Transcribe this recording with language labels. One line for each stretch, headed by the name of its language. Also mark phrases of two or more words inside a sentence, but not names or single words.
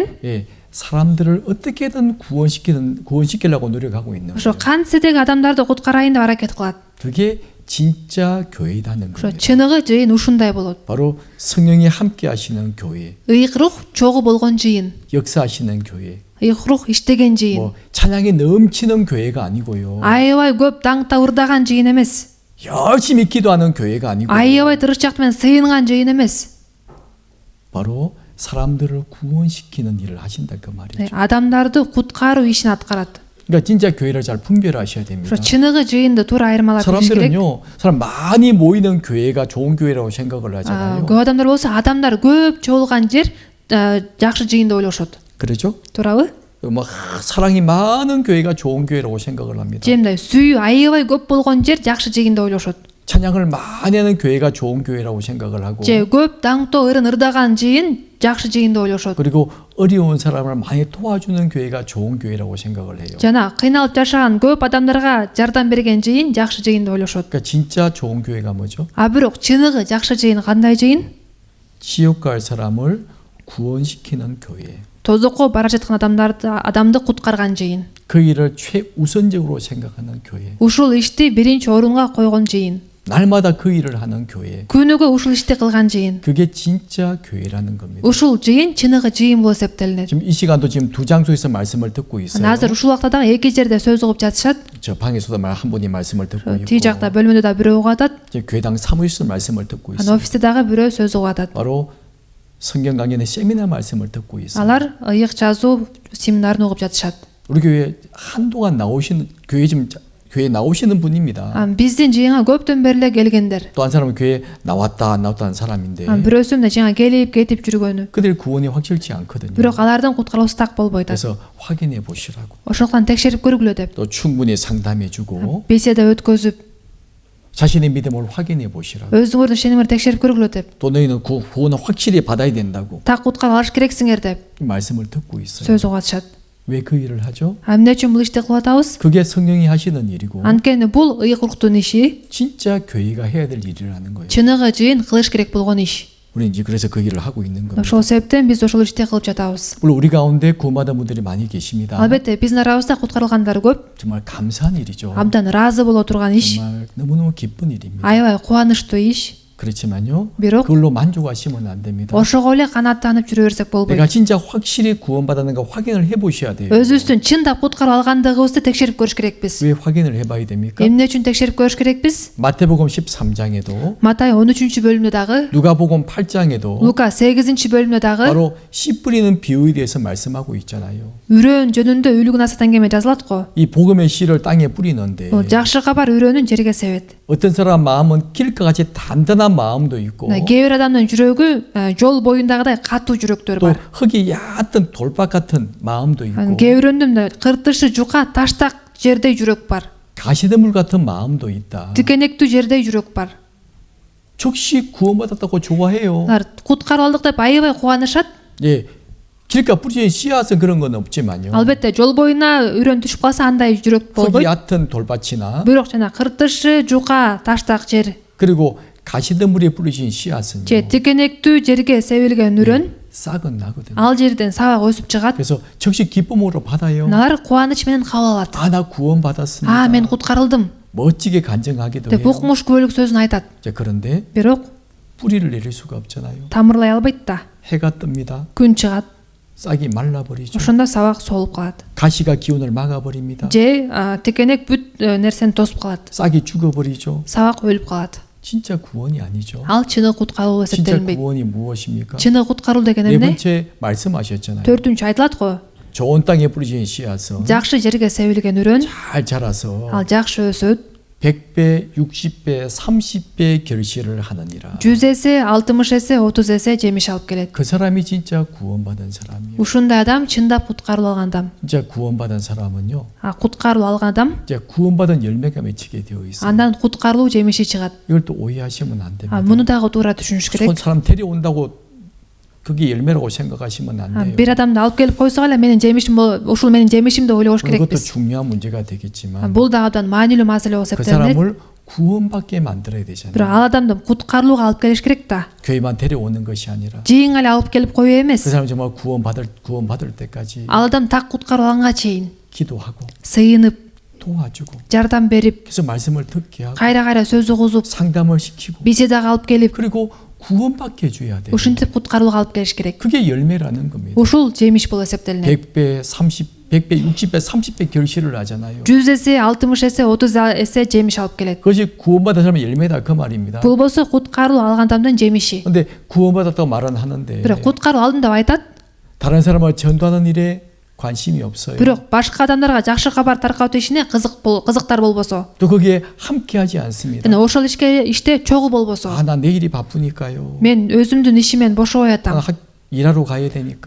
Korean: 예, 사람들을 어떻게든 구원시키려고 노력하고 있는
Kyrgyz: Ошо
Korean: 거예요.
Kyrgyz: кантседеги адамдарды куткарайын деп аракет кылат.
Korean: 그게 진짜 교회라는
Kyrgyz: ошо
Korean: 겁니다.
Kyrgyz: чыныгы жыйын ушундай болот.
Korean: 바로 성령이 함께 하시는 교회,
Kyrgyz: Ыйык рух чогуу болгон жыйын,
Korean: 역사하시는 교회,
Kyrgyz: ыйык рух иштеген жыйын.
Korean: 뭐 찬양이 넘치는 교회가 아니고요.
Kyrgyz: Аябай көп даңкта ырдаган жыйын эмес.
Korean: 열심히 기도하는 교회가 아니고
Kyrgyz: Аябай тырышчак менен сыйынган жыйын эмес.
Korean: 바로 사람들을 구원시키는 일을 하신다 그 말이죠.
Kyrgyz: Адамдарды куткаруу ишин аткарат.
Korean: 그러니까 진짜 교회를 잘 분별하셔야 됩니다.
Kyrgyz: ошо чыныгы жыйынды туура айырмалап билиш керек.
Korean: 사람들은요, 사람 많이 모이는 교회가 좋은 교회라고 생각을 하잖아요.
Kyrgyz: көп адамдар болсо адамдар көп чогулган жер жакшы жыйын деп ойлошот.
Korean: 그렇죠?
Kyrgyz: Туурабы?
Korean: 뭐 사랑이 많은 교회가 좋은 교회라고 생각을 합니다.
Kyrgyz: же мындай сүйүү аябай көп болгон жер жакшы жыйын деп ойлошот.
Korean: 찬양을 많이 하는 교회가 좋은 교회라고 생각을 하고
Kyrgyz: же көп даңктоо ырын ырдаган жыйын жакшы жыйын деп ойлошот.
Korean: 그리고 어려운 사람을 많이 도와주는 교회가 좋은 교회라고 생각을 해요.
Kyrgyz: жана кыйналып жашаган көп адамдарга жардам берген жыйын жакшы жыйын деп ойлошот.
Korean: 그러니까 진짜 좋은 교회가 뭐죠?
Kyrgyz: А бирок чыныгы жакшы жыйын кандай жыйын?
Korean: 지옥 갈 사람을 구원시키는 교회.
Kyrgyz: Тозокко бара жаткан адамды куткарган жыйын.
Korean: 그 일을 최우선적으로 생각하는 교회.
Kyrgyz: Ушул ишти биринчи орунга койгон жыйын.
Korean: 날마다 그 일을 하는 교회.
Kyrgyz: Күнүгө ушул ишти кылган жыйын.
Korean: 그게 진짜 교회라는 겁니다.
Kyrgyz: Ушул жыйын чыныгы жыйын болуп эсептелинет.
Korean: 지금 이 시간도 지금 두 장소에서 말씀을 듣고 있어요.
Kyrgyz: Азыр ушул убакта дагы эки жерде сөз угуп жатышат.
Korean: 저 방에서도 한 분이 말씀을 듣고 있고,
Kyrgyz: Тиги жакта бөлмөдө да бирөө угуп атат.
Korean: 이제 교회당 사무실에서 말씀을 듣고
Kyrgyz: Анан
Korean: 있어요.
Kyrgyz: офисте дагы бирөө сөз угуп атат.
Korean: 바로 성경 강연의 세미나 말씀을 듣고 있어요.
Kyrgyz: Алар ыйык жазуу семинарын угуп жатышат.
Korean: 우리 교회 한동안 나오시는 교회 나오시는 분입니다.
Kyrgyz: Биздин жыйынга көптөн бери эле келгендер.
Korean: 또 한 사람은 교회 나왔다 안 나왔다는 사람인데
Kyrgyz: Бирөөсү мына жыйынга келип кетип жүргөнү.
Korean: 그들 구원이 확실치 않거든요.
Kyrgyz: Бирок алардын куткарылуусу так болбойт.
Korean: 그래서 확인해 보시라고.
Kyrgyz: Ошондуктан текшерип көргүлө деп.
Korean: 또 충분히 상담해주고
Kyrgyz: Беседа өткөзүп,
Korean: 자신의 믿음을 확인해 보시라고.
Kyrgyz: өзүңөрдүн ишенимиңерди текшерип көргүлө деп.
Korean: 또 너희는 구원을 확실히 받아야 된다고
Kyrgyz: Так куткарып алыш керексиңер деп
Korean: 이 말씀을 듣고 있어요.
Kyrgyz: сөз угуп атышат.
Korean: 왜 그 일을 하죠?
Kyrgyz: Эмне үчүн бул ишти кылып атабыз?
Korean: 그게 성령이 하시는 일이고
Kyrgyz: Анткени бул ыйык руктун иши,
Korean: 진짜 교회가 해야 될 일이라는 거예요.
Kyrgyz: чыныгы жыйын кылыш керек болгон иш.
Korean: 우리 이제 그래서 그 일을 하고 있는 겁니다.
Kyrgyz: Ошол себептен биз ошол ишти кылып жатабыз.
Korean: 물론 우리 가운데 구원받은 분들이 많이 계십니다.
Kyrgyz: Албетте биздин арабызда куткарылгандар көп,
Korean: 정말 감사한 일이죠.
Kyrgyz: абдан ыраазы боло турган иш,
Korean: 정말 너무너무 기쁜 일입니다.
Kyrgyz: аябай кубанычтуу иш.
Korean: 그렇지만요.
Kyrgyz: Бирок
Korean: 그걸로 만족하시면 안 됩니다.
Kyrgyz: ошого эле канааттанып жүрө берсек
Korean: 내가
Kyrgyz: болбойт.
Korean: 진짜 확실히 구원받았는 거 확인을 해보셔야 돼요.
Kyrgyz: Өзүбүздүн чындап куткарып алгандыгыбызды текшерип көрүш керекпиз.
Korean: 왜 확인을 해봐야 됩니까?
Kyrgyz: Эмне үчүн текшерип көрүш керекпиз?
Korean: 마태복음 13장에도
Kyrgyz: Матай 13-бөлүмдө дагы,
Korean: 누가복음 8장에도
Kyrgyz: Лука 8-бөлүмдө дагы
Korean: 바로 씨 뿌리는 비유에 대해서 말씀하고 있잖아요.
Kyrgyz: үрөөн жөнүндө үлгү насаат аңгеме жазылат го.
Korean: 이 복음의 씨를 땅에 뿌리는데
Kyrgyz: Бул жакшы кабар үрөөнүн жерге себет.
Korean: 어떤 사람 마음은 길과 같이 단단한 마음도 있고
Kyrgyz: Кээ бир адамдын жүрөгү жол боюндагыдай катуу жүрөктөр
Korean: 또
Kyrgyz: бар.
Korean: 흙이 얕은 돌박 같은 마음도 있고
Kyrgyz: Кээ бирөөндө кыртышы жука таштак жердей жүрөк бар.
Korean: 가시덤불 같은 마음도 있다.
Kyrgyz: Тикенектүү жердей жүрөк бар.
Korean: 즉시 구원받았다고 좋아해요.
Kyrgyz: Алар куткарып алдык деп аябай кубанышат.
Korean: 예, 길가 뿌리진 씨앗은 그런 건 없지만요.
Kyrgyz: Албетте жол боюна үрөөн түшүп калса андай жүрөк
Korean: 흙이
Kyrgyz: болбойт.
Korean: 얕은 돌밭이나
Kyrgyz: Бирок жана кыртышы жука таштак жер
Korean: 그리고 가시덤불에 뿌리진 씨앗은요.
Kyrgyz: же тикенектүү жерге себилген үрөөн
Korean: 싹은 나거든요.
Kyrgyz: ал жерден сабак өсүп чыгат.
Korean: 그래서 즉시 기쁨으로 받아요.
Kyrgyz: Алар кубаныч менен кабыл алат.
Korean: 아, 나 구원받았습니다.
Kyrgyz: А, мен куткарылдым
Korean: 멋지게 간증하기도
Kyrgyz: деп
Korean: 해요.
Kyrgyz: укмуш күбөлүк сөзүн айтат.
Korean: 자, 그런데
Kyrgyz: Бирок
Korean: 뿌리를 내릴 수가 없잖아요.
Kyrgyz: тамырлай албайт да.
Korean: 해가 뜹니다.
Kyrgyz: Күн чыгат.
Korean: 싹이 말라버리죠.
Kyrgyz: Ошондо сабак солуп калат.
Korean: 가시가 기운을 막아버립니다.
Kyrgyz: Же тикенек бүт нерсени тосуп калат.
Korean: 싹이 죽어버리죠.
Kyrgyz: Сабак өлүп калат.
Korean: 진짜 구원이 아니죠.
Kyrgyz: Ал чыныгы куткаруу болуп
Korean: 진짜
Kyrgyz: эсептелинбейт.
Korean: 구원이 무엇입니까?
Kyrgyz: Чыныгы куткаруу деген
Korean: 네
Kyrgyz: эмне?
Korean: 번째 말씀하셨잖아요.
Kyrgyz: Төртүнчү айтылат го.
Korean: 좋은 땅에 뿌려진 씨앗은
Kyrgyz: Жакшы жерге себилген үрөөн
Korean: 잘 자라서
Kyrgyz: ал жакшы өсөт.
Korean: 100배, 60배, 30배 결실을 하느니라.
Kyrgyz: 100 эсе, 60 эсе, 30 эсе жемиш алып келет.
Korean: 그 사람이 진짜 구원받은 사람이에요.
Kyrgyz: Ушундай адам чындап куткарылып алган адам.
Korean: 진짜 구원받은 사람은요.
Kyrgyz: Куткарылып алган адам
Korean: 이제 구원받은 열매가 맺히게 되어 있어요.
Kyrgyz: андан куткарылуу жемиши чыгат.
Korean: 이걸 또 오해하시면 안 됩니다.
Kyrgyz: Муну дагы туура түшүнүш керек.
Korean: 사람 데려온다고 그게 열매라고 생각하시면 안 돼요.
Kyrgyz: Бир адамды алып келип койсок эле менин жемишим ушул менин жемишим деп ойлош
Korean: 그것도
Kyrgyz: керекпиз.
Korean: 중요한 문제가 되겠지만
Kyrgyz: Бул дагы абдан маанилүү маселе болуп
Korean: 그
Kyrgyz: эсептелинет.
Korean: 사람을 구원받게 만들어야
Kyrgyz: Бирок
Korean: 되잖아요.
Kyrgyz: ал адамды куткарылууга алып келиш керек да.
Korean: 교회만 데려오는 것이 아니라
Kyrgyz: Жыйынга эле алып келип коюу
Korean: 그
Kyrgyz: эмес.
Korean: 사람 정말 구원받을 때까지
Kyrgyz: Ал адам так куткарылганга чейин
Korean: 기도하고
Kyrgyz: сыйынып,
Korean: 도와주고
Kyrgyz: жардам берип,
Korean: 계속 말씀을 듣게 하고
Kyrgyz: кайра сөз угузуп,
Korean: 상담을 시키고
Kyrgyz: беседага алып келип,
Korean: 그리고 구원받게 해줘야 돼요.
Kyrgyz: ушинтип куткарууга алып келиш керек.
Korean: 그게 열매라는 겁니다.
Kyrgyz: Ушул жемиш болуп эсептелинет.
Korean: 100배, 100배, 60배, 30배 결실을 하잖아요.
Kyrgyz: 100 эсе, 60 эсе, 30 эсе жемиш алып келет.
Korean: 그것이 구원받은 사람의 열매다 그 말입니다.
Kyrgyz: Бул болсо куткаруу алган адамдын жемиши.
Korean: 근데 구원받았다고 말은 하는데
Kyrgyz: Бирок куткаруу алдым деп айтат.
Korean: 다른 사람을 전도하는 일에 관심이 없어요.
Kyrgyz: Бирок башка адамдарга жакшы кабар таркатуу ишине кызыктар болбосо,
Korean: 또 거기에 함께하지 않습니다.
Kyrgyz: жана ошол иште чогуу болбосо,
Korean: 나 내일이 바쁘니까요.
Kyrgyz: мен өзүмдүн ишимен бошобой атам.
Korean: 일하러 가야 되니까.